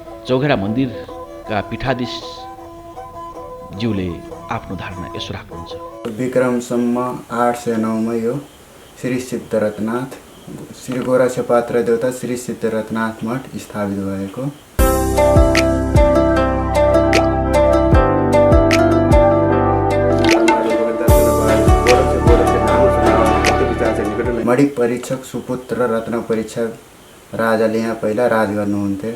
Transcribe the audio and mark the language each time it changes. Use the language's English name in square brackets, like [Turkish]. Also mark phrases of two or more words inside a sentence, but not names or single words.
[Nepali] चौघेरा मन्दिरका पीठाधीश ज्यूले आफ्नो धारणा यसो राख्नुहुन्छ। विक्रमसम्म 809 मा यो श्री सिद्धरथनाथ श्री गोरक्षपात्र देवता श्री सिद्धरथनाथ मठ स्थापित भएको। मणिक परीक्षक सुपुत्र रत्न परीक्षक राजाले यहाँ पहिला राज गर्नुहुन्थ्यो।